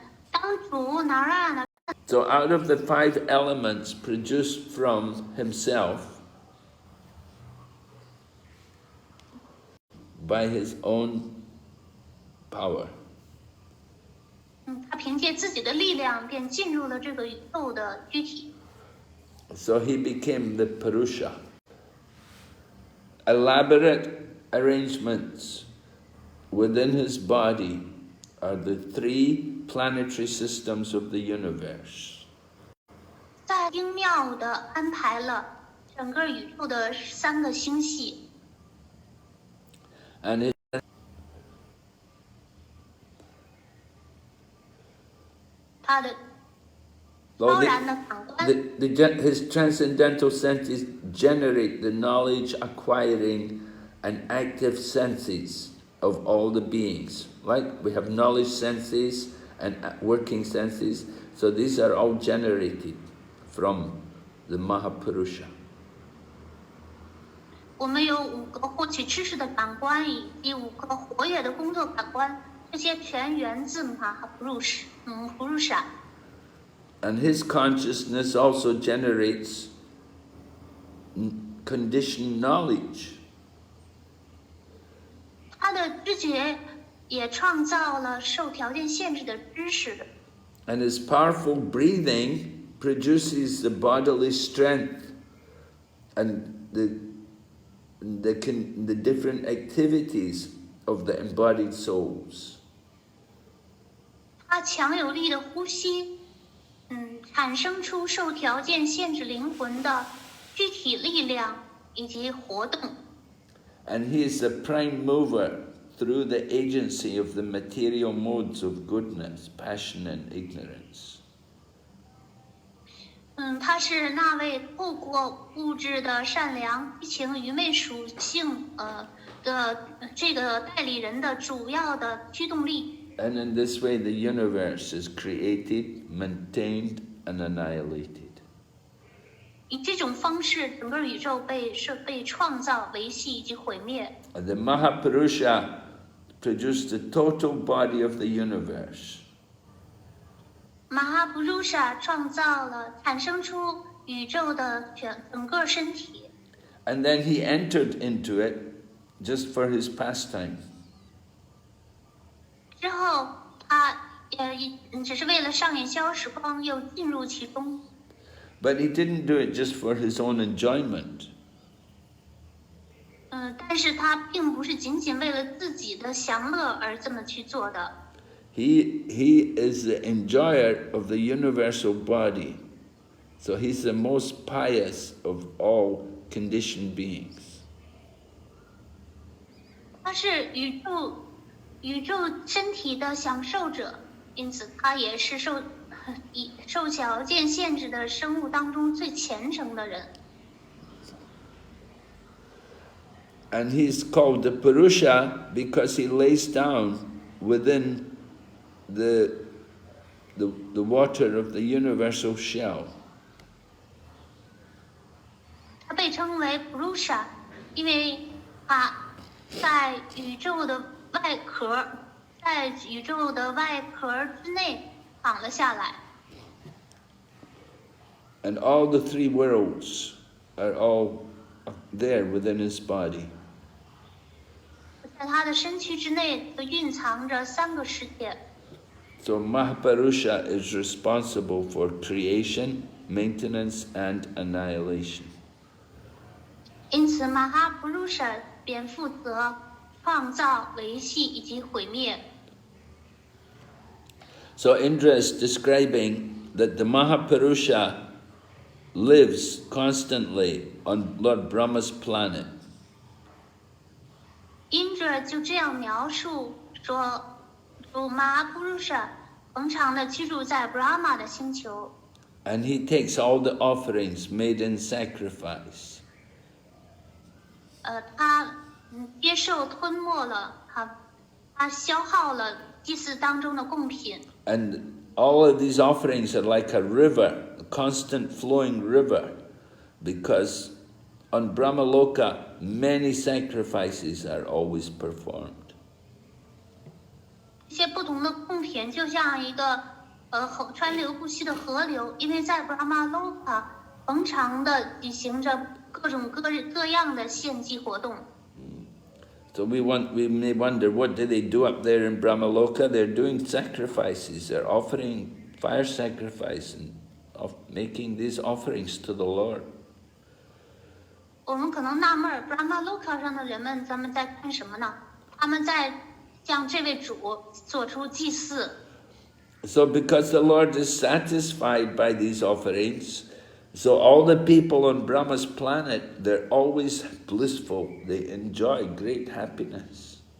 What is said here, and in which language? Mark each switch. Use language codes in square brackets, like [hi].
[zh] 当主Narayana [en] so out of the 5 elements produced from himself by his own power, [zh] 他凭借自己的力量便进入了这个宇宙的躯体。 [en] so he became the Purusha. Elaborate arrangements within his body are the 3 planetary systems of the universe. [zh] 在精妙地安排了整个宇宙的3个星系。 [en] And [zh] 他的超然的感官， [en] his transcendental senses generate the knowledge acquiring and active senses of all the beings. Like we have knowledge senses and working senses, so these are all generated from the Mahapurusha. [zh] 我们有5个获取知识的感官，以及5个活跃的工作感官，这些全源自Purusha。 [en] And his consciousness also generates conditioned knowledge. [zh] 他的知觉也创造了受条件限制的知识。 [en] And his powerful breathing produces the bodily strength and the different activities of the embodied souls. [zh] 他强有力的呼吸，产生出受条件限制灵魂的具体力量以及活动。 [en] And he is the prime mover through the agency of the material modes of goodness, passion, and ignorance. [zh] 他是那位透过物质的善良、激情、愚昧属性的这个代理人的主要的驱动力。 [en] And in this way, the universe is created, maintained, and annihilated. [zh] 以这种方式，整个宇宙被创造、维系以及毁灭。 [en] The Mahapurusha produced the total body of the universe. [zh] Mahapuruša 产生出宇宙的整个身体。 [en] And then he entered into it just for his pastime. [zh] 之后，他只是为了上演消时光，又进入其中。 [en] But he didn't do it just for his own enjoyment. [zh] 但是他并不是仅仅为了自己的享乐而这么去做的。 [en] He is the enjoyer of the universal body. So he's the most pious of all conditioned beings. [zh] 他是宇宙身体的享受者，因此他也是受条件限制的生物当中最虔诚的人。 [en] And he's called the Purusha because he lays down within the water of the universal shell. [zh] 他被称为 Purusha， 因为他在宇宙的外壳之内躺了下来。 [en] And all the 3 worlds are all there within his body. [zh] 在他的身躯之内都蕴藏着3个世界。 [en] So Mahapurusha is responsible for creation, maintenance, and annihilation. [zh] 因此Mahapuruša便负责创造、维系以及毁灭。 [en] So Indra is describing that the Mahapurusha lives constantly on Lord Brahma's planet. [zh] Indra 就这样描述说，主Mahapuruša恒常地居住在 Brahma 的星球。 [en] And he takes all the offerings made in sacrifice. [zh] 他接受吞没了他它消耗了祭祀当中的贡品。 [en] And all of these offerings are like a river, a constant flowing river, because on Brahmaloka many sacrifices are always performed. [zh] 这些不同的贡品就像一个川流不息的河流，因为在 Brahmaloka 恒常的举行着各种各样的献祭活动。 [en] So we may wonder, what do they do up there in Brahmaloka? They're doing sacrifices. They're offering fire sacrifice and making these offerings to the Lord. [zh] 我们可能纳闷儿 ，Brahmaloka 上的人们，咱们在干什么呢？他们在向这位主做出祭祀。 [en] So because the Lord is satisfied by these offerings, so all the people on Brahma's planet, they're always blissful. They enjoy great happiness.